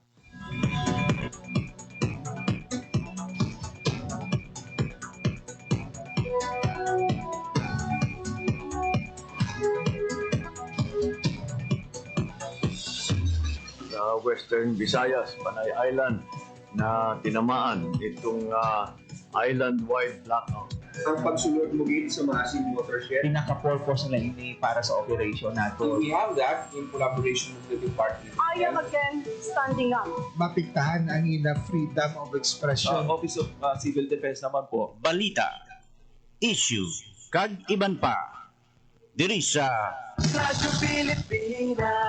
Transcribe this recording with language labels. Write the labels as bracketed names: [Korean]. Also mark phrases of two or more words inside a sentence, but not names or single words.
[Hiligaynon] Sa Western Visayas, Panay Island, na tinamaan itong island-wide blackout. Ang pagsulod mo gate sa Masin Watershed. Pinaka-purpose nila hindi para sa operation nato. [English] We have that in collaboration with the department. I am again standing up. [Hiligaynon] Mapiktahan ang ina [English] freedom of expression. [Filipino] Office of Civil Defense naman po. [Hiligaynon] Balita, issue, kag iban pa. Diri sa Radyo Pilipinas.